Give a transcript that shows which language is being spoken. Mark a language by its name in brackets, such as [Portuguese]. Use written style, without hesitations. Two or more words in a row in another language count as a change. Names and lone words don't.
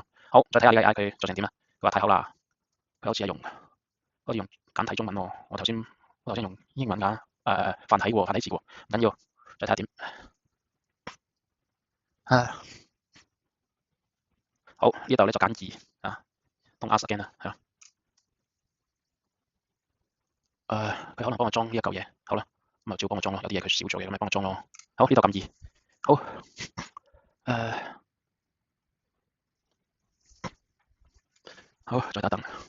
[Cantonese] 好，再睇下呢個 AI 佢做成點啦。佢話太好啦，佢好似係用簡體中文喎。我頭先用英文㗎，繁體喎，繁體字喎，唔緊要，再睇下點。啊，好，呢度咧就揀2啊 ， [English] Don't ask again [Cantonese] 啦，係咯。佢可能幫我裝呢一嚿嘢，好啦，咁啊照幫我裝咯。有啲嘢佢少做嘢，咁咪幫我裝咯。好，呢度撳2，好，好，再等等。